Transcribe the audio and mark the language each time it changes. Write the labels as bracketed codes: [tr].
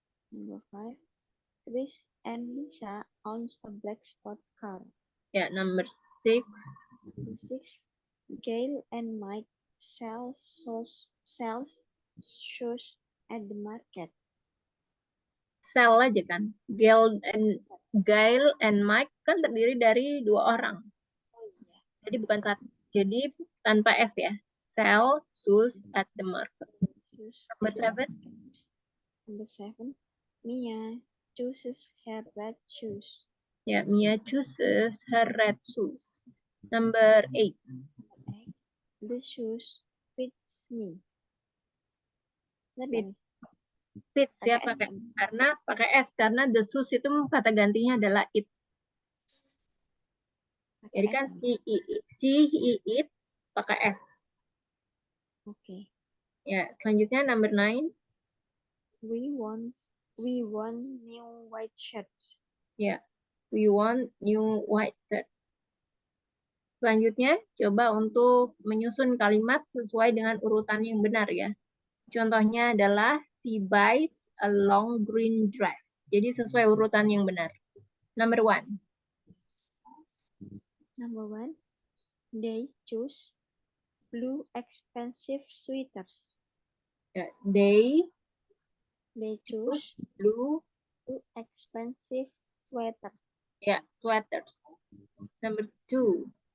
[en] Number 5. Chris and Lisa owns a black sport car. Ya, number 6. Number 6. Gail and Mike sells shoes at the market. [id] Sell aja kan. Gail and Mike kan terdiri dari 2 orang. Oh iya. Jadi bukan satu. Jadi tanpa S ya. [en] Sell shoes at the market. Number 7. Number 7. Mia chooses her red shoes. Ya, Mia chooses her red shoes. Number 8. The shoes fits me. [id] Fits ya pakai S karena [en] the shoes [id] itu kata gantinya adalah it. Jadi kan she, it pakai S. Oke. Ya, selanjutnya [en] number 9. We want new white shirts. Ya, we want new white shirt. [id] Selanjutnya, coba untuk menyusun kalimat sesuai dengan urutan yang benar ya. Contohnya adalah [en] she buys a long green dress. [id] Jadi sesuai urutan yang benar. [en] Number 1. Number 1. They choose blue expensive sweaters. Ya, they choose blue expensive sweaters. ya, sweaters. Number 2.